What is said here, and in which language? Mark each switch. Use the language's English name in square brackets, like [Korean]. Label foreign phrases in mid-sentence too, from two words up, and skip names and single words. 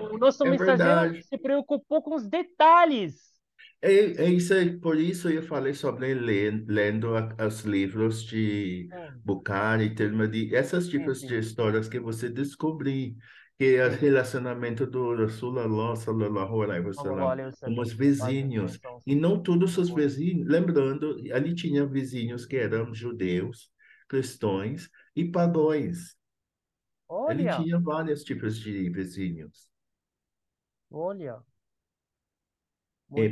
[Portuguese] Então, o Não Sou é Mensageiro verdade. se preocupou com os detalhes. É isso aí, por isso eu falei sobre lendo os livros de Sim, Bukhari e Tirmidhi, esses sim, tipos de sim, histórias que você descobri que é o sim. relacionamento do Rasulullah [Arabic] sallallahu alaihi Sallallahu wasallam alaihi [Portuguese] com [Arabic] wasallam. [Portuguese] os A paz e vizinhos, bênçãos e não todos sejam os com ele. vizinhos, lembrando, ali tinha vizinhos que eram judeus, cristãos e pagões. Ele Olha, tinha vários tipos de vizinhos. olha, E